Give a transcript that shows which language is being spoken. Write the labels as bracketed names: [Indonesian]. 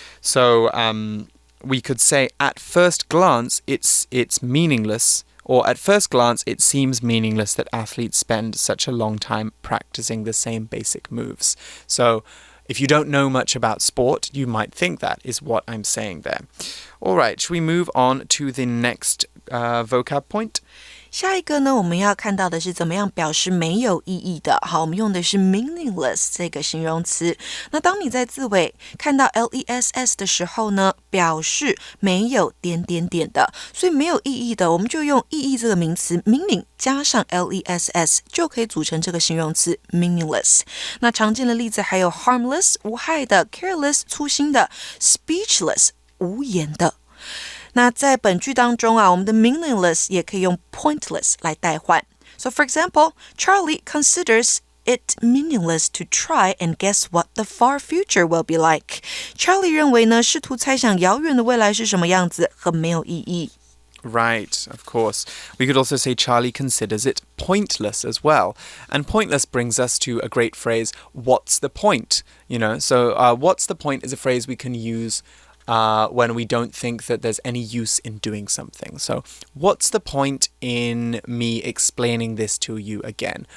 [English] So we could say at first glance it's meaningless, or at first glance it seems meaningless that athletes spend such a long time practicing the same basic moves. So if you don't know much about sport, you might think that is what I'm saying there. All right, should we move on to the next vocab point? [Chinese] 下一个呢，我们要看到的是怎么样表示没有意义的。好，我们用的是 meaningless 这个形容词。那当你在字尾看到 less 的时候呢，表示没有点点点的，所以没有意义的，我们就用意义这个名词 meaning 加上 less 就可以组成这个形容词 meaningless。那常见的例子还有 harmless 无害的， careless 粗心的， speechless 无言的。那在本句当中啊，我们的 meaningless 也可以用 pointless 来代换。 [English] So for example, Charlie considers it meaningless to try and guess what the far future will be like. [Chinese] Charlie 认为呢，试图猜想遥远的未来是什么样子，很没有意义。 [English] Right, of course. We could also say Charlie considers it pointless as well. And pointless brings us to a great phrase, what's the point? So what's the point is a phrase we can use when we don't think that there's any use in doing something. So, what's the point in me explaining this to you again?